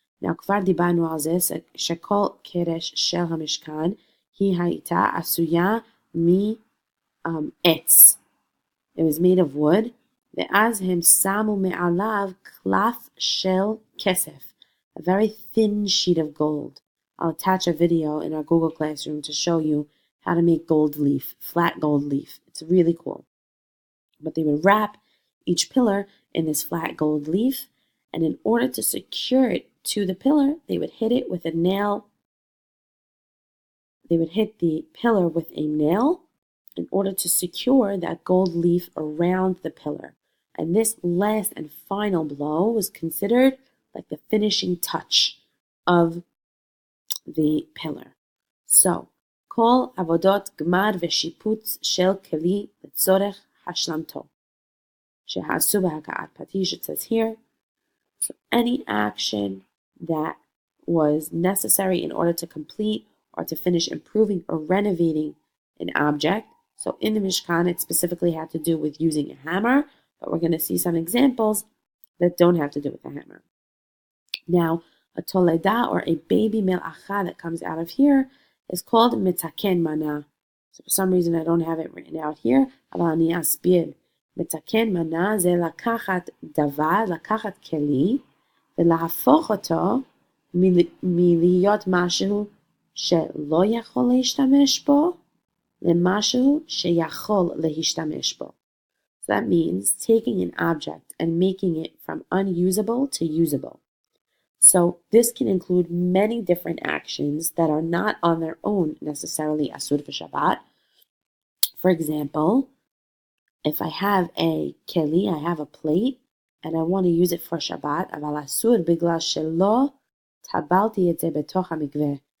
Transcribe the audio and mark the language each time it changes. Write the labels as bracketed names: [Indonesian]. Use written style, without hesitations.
[Hebrew] Now, כבר דיברנו על זה שכל קרש של המשכן היא הייתה עשויה מעץ. [English] It was made of wood, [Hebrew] ואז הם שמו מעליו קלף של כסף, [English] a very thin sheet of gold. I'll attach a video in our Google Classroom to show you how to make gold leaf, flat gold leaf. It's really cool. But they would wrap each pillar in this flat gold leaf, and in order to secure it to the pillar, they would hit it with a nail. They would hit the pillar with a nail in order to secure that gold leaf around the pillar. And this last and final blow was considered like the finishing touch of the pillar. [Hebrew] So, כל עבודות גמר ושיפוץ של כלי לצורך השלמתו. שעשו בהכאת פטיש, [English] it says here. So any action that was necessary in order to complete or to finish improving or renovating an object. So in the Mishkan, it specifically had to do with using a hammer, but we're going to see some examples that don't have to do with a hammer. Now, a toleda, or a baby mel'acha that comes out of here, is called mitzaken mana. So for some reason I don't have it written out here. [Hebrew] אבל אני אסביר. מתקן מנה זה לקחת דבר, לקחת כלי, ולהפוך אותו מלהיות משהו שלא יכול להשתמש בו, למשהו שיכול להשתמש בו. [English] So that means taking an object and making it from unusable to usable. So this can include many different actions that are not on their own necessarily [Hebrew] asur v'shabbat. [English] For example, if I have a keli, I have a plate, and I want to use it for Shabbat, [Hebrew] aval asur bigla shelo tabalti et ze betoch hamikveh.